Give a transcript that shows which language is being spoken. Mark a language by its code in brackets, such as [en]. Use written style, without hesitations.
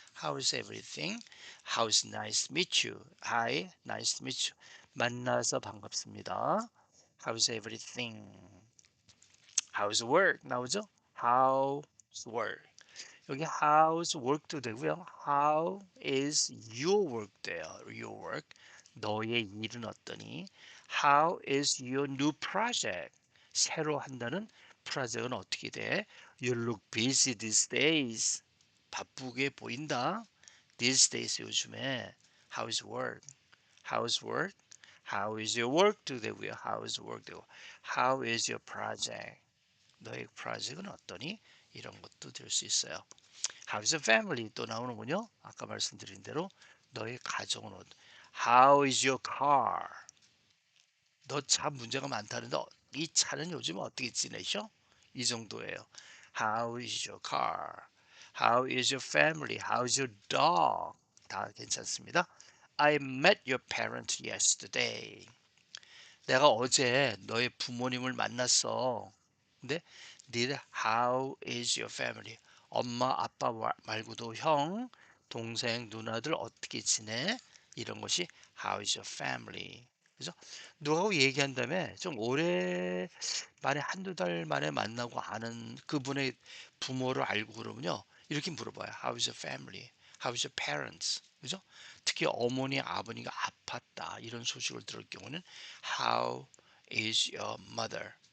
[en] How's everything? How's nice to meet you? Hi, nice to meet you. [ko] 만나서 반갑습니다. [en] How's everything? How's work? [ko] 나오죠? [en] How's work? [ko] 여기 [en] how's work [ko] 도 되고요. [en] How is your work [ko] 돼요. [en] Your work. [ko] 너의 일은 어떠니? [en] How is your new project? [ko] 새로 한다는 프로젝트는 어떻게 돼? [en] You look busy these days. [ko] 바쁘게 보인다. [en] These days [ko] 요즘에. [en] How is work? How is work? How is your work [ko] 되고요. [en] How is work [ko] 되고. [en] How is your project? [ko] 너의 프로젝트는 어떠니? 이런 것도 될 수 있어요. [en] How's your family? [ko] 또 나오는군요. 아까 말씀드린 대로 너의 가정은 [en] How is your car? [ko] 너 차 문제가 많다는데 이 차는 요즘 어떻게 지내셔? 이 정도예요. [en] How is your car? How is your family? How is your dog? [ko] 다 괜찮습니다. [en] I met your parents yesterday. [ko] 내가 어제 너의 부모님을 만났어. 근데 니들 [en] how is your family? [ko] 엄마 아빠 말고도 형, 동생, 누나들 어떻게 지내? 이런 것이 [en] how is your family? [ko] 그죠? 누구하고 얘기한 다음에 좀 오래 만에 한두 달 만에 만나고 아는 그분의 부모를 알고 그러면요. 이렇게 물어봐요. [en] How is your family? How is your parents? [ko] 그죠? 특히 어머니, 아버니가 아팠다. 이런 소식을 들을 경우는 [en] How is your mother?